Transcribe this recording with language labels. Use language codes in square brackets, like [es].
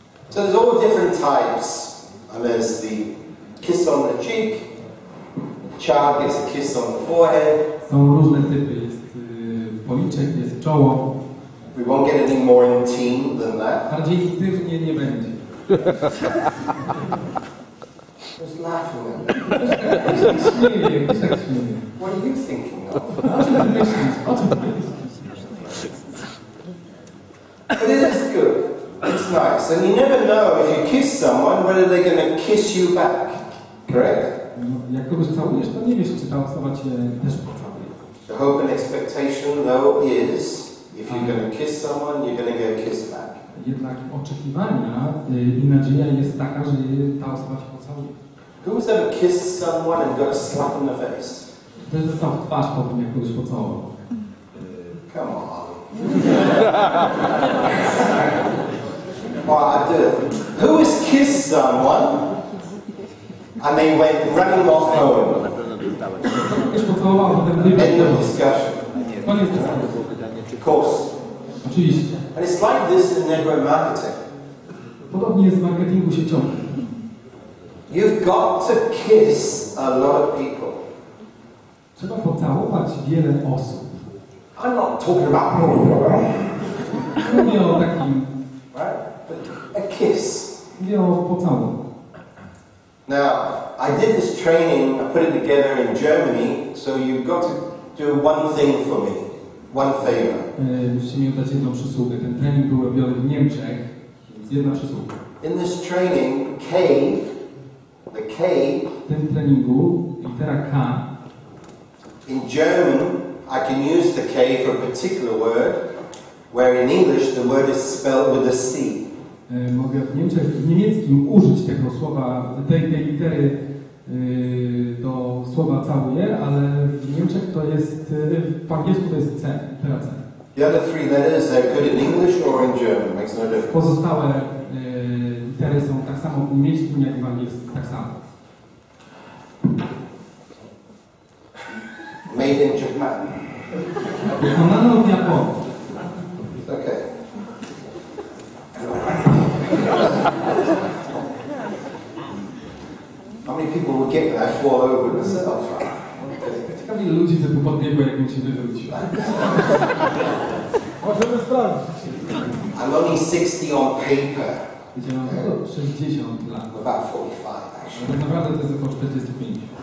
[en] So there's all different types. And there's the kiss on the cheek. The child gets a kiss on the forehead. [pl] Są różne typy. Jest policzek, jest czoło. [en] We won't get any more intime than that. [pl] Bardziej intymnie nie będzie. [en] Just laughing at me. [pl] Śmieje, ktoś tak śmieje. [en] What are you thinking of? [pl] O czym ty myślisz? O czym ty myślisz? [en] But it is good. It's nice. And you never know if you kiss someone whether they're going to kiss you back. Correct? [pl] No, jak kogoś całujesz, to nie wiesz, czy ta osoba cię też pocałuje. [en] The hope and expectation, though, is if you're going to kiss someone, you're going to get a kiss back. [pl] Jednak oczekiwania i nadzieja jest taka, że ta osoba cię pocałuje. [en] Who's ever kissed someone and got a slap in the face? [pl] To jest dostał w twarz po tym, jak kogoś pocałował. [en] Come on. Oh, I did. Who has kissed someone and they went running off home? [pl] Kogoś pocałował, a potem wybiegł. [en] End of discussion. [pl] Koniec dyskusji. [en] Of course. [pl] Oczywiście. [en] And it's like this in network marketing. [pl] Podobnie jest w marketingu sieciowym. [en] You've got to kiss a lot of people. [pl] Trzeba pocałować wiele osób. [en] I'm not talking about [pl] Mówię o takim, [en] right? But a kiss. [pl] mówię o pocałunek. [en] Now, I did this training, I put it together in Germany, so you've got to do one thing for me, one favor. [pl] Musicie mi oddać jedną przysługę. Ten trening był robiony w Niemczech, więc jedna przysługa. [en] In this training, the K, [pl] W tym treningu litera K, [en] in German, I can use the K for a particular word, where in English the word is spelled with a C. [pl] mogę w niemieckim użyć tego słowa, tej litery do słowa całuję, ale w Niemczech to jest, po angielsku to jest C, litera C. [en] The other 3 letters, they're good in English or in German, makes no difference. [pl] Pozostałe litery są tak samo w niemieckim, jak i w angielskim, tak samo. [en] Made in Japan. [pl] Wykonano w Japonii. [en] Okay. How many people will get that fall over themselves? [pl] Ciekawie ile ludzi by podbiegło, jakbym się wywrócił. Możemy sprawdzić. [en] I'm only 60 on paper. [pl] Gdzie mam tylko 60 lat. [en] About 45 [pl] Ale [en] actually. [pl] tak naprawdę to jest około 45.